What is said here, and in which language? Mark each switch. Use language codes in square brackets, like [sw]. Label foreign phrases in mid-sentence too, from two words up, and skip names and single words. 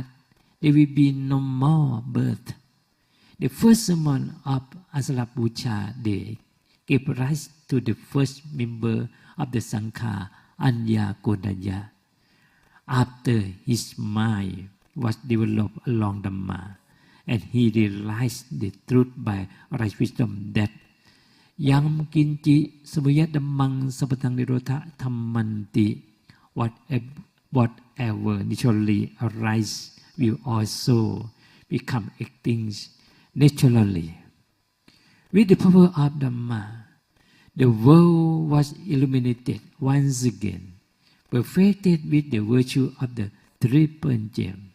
[en] There will be no more birth. The first sermon of Asalha Puja Day gave rise to the first member of the Sangha, Anya Kodaya. After his mind was developed along Dhamma, and he realized the truth by right wisdom that [pi] Yam kinchi samuyat dhammang sapatang nirotha dhammanti, [en] whatever naturally arises will also become extinct naturally. With the power of Dhamma, the world was illuminated once again, perfected with the virtue of the triple gem.